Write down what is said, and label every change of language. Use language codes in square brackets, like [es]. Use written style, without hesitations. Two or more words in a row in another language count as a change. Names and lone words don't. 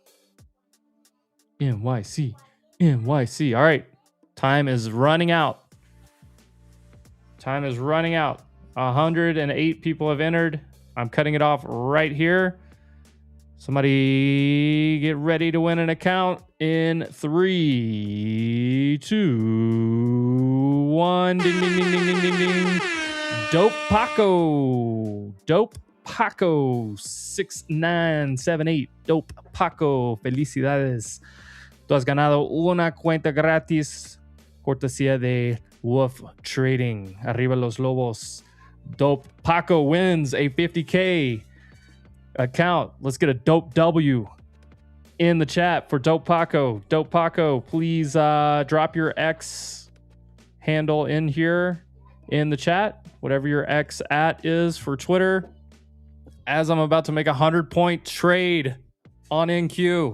[en] NYC. All right. Time is running out. 108 people have entered. I'm cutting it off right here. Somebody get ready to win an account in 3, 2, 1. Ding, ding, ding, ding, ding, ding, ding. Dope Paco 6978. [es] Dope Paco, felicidades. Tú has ganado una cuenta gratis, cortesía de Wolf Trading. Arriba los Lobos. [en] Dope Paco wins a 50K account. Let's get a dope W in the chat for Dope Paco. Dope Paco, please drop your X handle in here in the chat. Whatever your X at is for Twitter. As I'm about to make a 100-point trade on NQ.